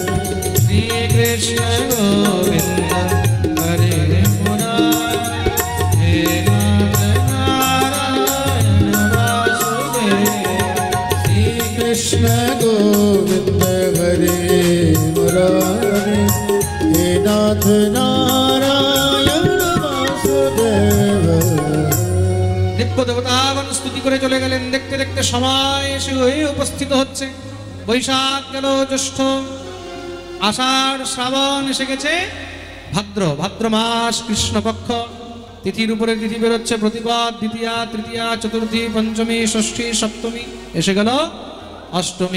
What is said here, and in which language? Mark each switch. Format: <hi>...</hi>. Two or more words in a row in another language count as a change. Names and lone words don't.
<sa>श्रीकृष्ण गोविन्द हरे मुरारे, हे नाथ नारायण वासुदेव। श्रीकृष्ण गोविन्द हरे मुरारे, हे नाथ नारायण वासुदेव।</sa> <bn>দিব্য দেবতাগণ স্তুতি করে চলে গেলেন। দেখতে দেখতে সময় এসে হয়ে উপস্থিত হচ্ছে। বৈশাখ গেল, জ্যৈষ্ঠ, আষাঢ়, শ্রাবণ এসে গেছে, ভাদ্র মাস কৃষ্ণপক্ষ। তিথির উপরে তিথি বেরোচ্ছে, প্রতিপদ, দ্বিতীয়া, তৃতীয়া, চতুর্থী, পঞ্চমী, ষষ্ঠী, সপ্তমী, এসে গেল অষ্টমী।</bn>